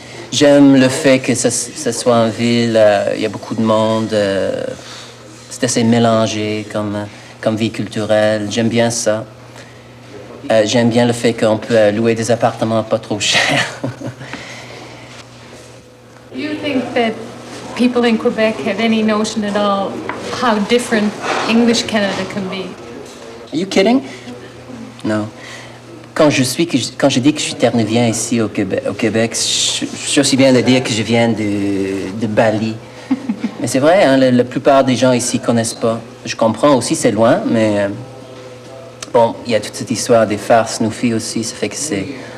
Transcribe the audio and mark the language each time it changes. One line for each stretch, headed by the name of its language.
French: J'aime le fait que ça soit en ville, il y a beaucoup de monde. c'est assez mélangé comme vie culturelle. J'aime bien ça. J'aime bien le fait qu'on peut louer des appartements pas trop chers.
English: Do you think that people in Quebec have any notion at all how different English Canada can be? Are you kidding? Non.
French: Quand je dis que je suis Terre-Neuvien ici au Québec, je suis aussi bien de dire que je viens de Bali. Mais c'est vrai, hein, la plupart des gens ici ne connaissent pas. Je comprends aussi, c'est loin, mais bon, il y a toute cette histoire des farces Snoopy aussi, ça fait que c'est...